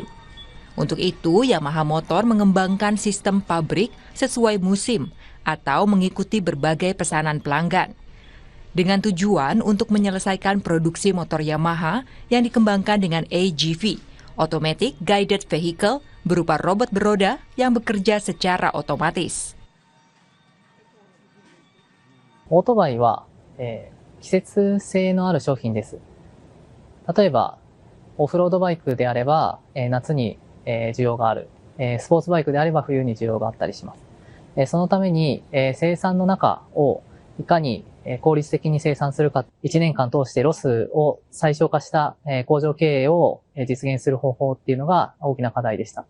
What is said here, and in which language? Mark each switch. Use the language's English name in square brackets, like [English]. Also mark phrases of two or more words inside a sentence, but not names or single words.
[Indonesian] Untuk itu, Yamaha Motor mengembangkan sistem pabrik sesuai musim atau mengikuti berbagai pesanan pelanggan. Dengan tujuan untuk menyelesaikan produksi motor Yamaha yang dikembangkan dengan AGV, [English] Automatic Guided Vehicle, [Indonesian] berupa robot beroda yang bekerja secara otomatis. [Japanese] オートバイは、季節性のある商品です。例えば、オフロードバイクであれば、夏に、需要がある、スポーツバイクであれば冬に需要があったりします。そのために、生産の中をいかに効率的に生産するか、1年間通してロスを最小化した、工場経営を実現する方法っていうのが大きな課題でした。